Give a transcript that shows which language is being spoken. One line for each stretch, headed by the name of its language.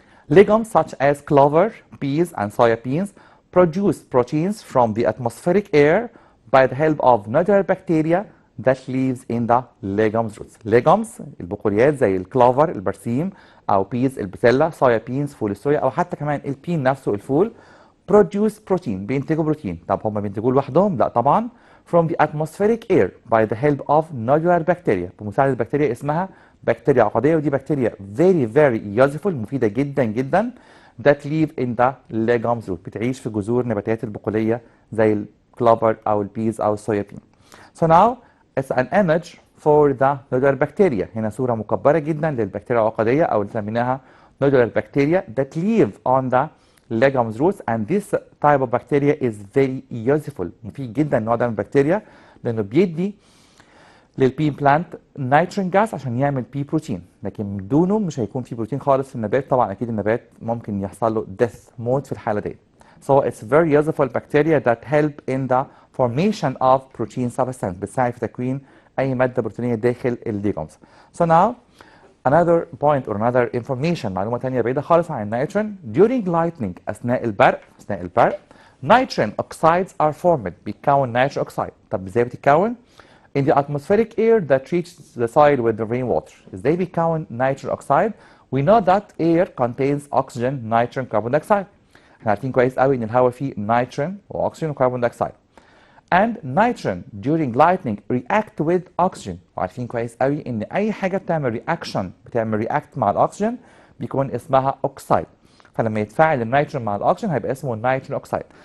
English: Legumes such as clover, peas and soya beans produce proteins from the atmospheric air by the help of nodular bacteria that lives in the legumes roots.
Arabic: Legumes البقوليات زي الكلوفر البرسيم او peas البسله، soya beans فول الصويا، او حتى كمان البين نفسه الفول
English: produce protein،
Arabic: بينتجوا بروتين. طب هم بينتجوه لوحدهم؟ لا طبعا،
English: from the atmospheric air by the help of nodular bacteria،
Arabic: بمساعدة بكتيريا اسمها بكتيريا عقدية، ودي بكتيريا
English: very useful،
Arabic: مفيدة جدا جدا،
English: that live in the legumes root،
Arabic: بتعيش في جذور نباتات البقولية زي الكلوفر أو البيز أو الصويا بين.
English: So now it's an image for the nodular bacteria،
Arabic: هنا صورة مكبرة جدا للبكتيريا العقدية أو اللي سميناها nodular bacteria
English: that live on the legumes roots and this type of bacteria is very useful،
Arabic: مفيد جدا النوع ده من البكتيريا لأنه بيدي للبين بلانت نيتروجين جاز عشان يعمل بي بروتين، لكن بدونه مش هيكون في بروتين خالص في النبات. طبعا اكيد النبات ممكن يحصل له death، موت في الحاله دي.
English: So it's very useful bacteria that help in the formation of protein substance،
Arabic: بتساعد في تكوين اي ماده بروتينيه داخل الليجومز.
English: So now another point or another information،
Arabic: معلومه ثانيه بعيده خالص عن النيتروجين.
English: during lightning،
Arabic: اثناء البرق
English: nitrogen oxides are formed،
Arabic: بيتكون نيتروجين اوكسايد. طب ازاي بتتكون؟
English: in the atmospheric air that reaches the soil with the rainwater.
Arabic: ازاي بيكون
English: nitrogen oxide؟ we know that air contains oxygen, nitrogen, carbon dioxide.
Arabic: احنا عارفين كويس قوي ان الهواء فيه nitrogen واكسجين وكربون دايوكسيد.
English: and nitrogen during lightning react with oxygen،
Arabic: وعارفين كويس قوي ان اي حاجه بتعمل react مع الاكسجين بيكون اسمها oxide. فلما يتفاعل النيتروجين مع الاكسجين هيبقى اسمه نيتروجين اوكسيد.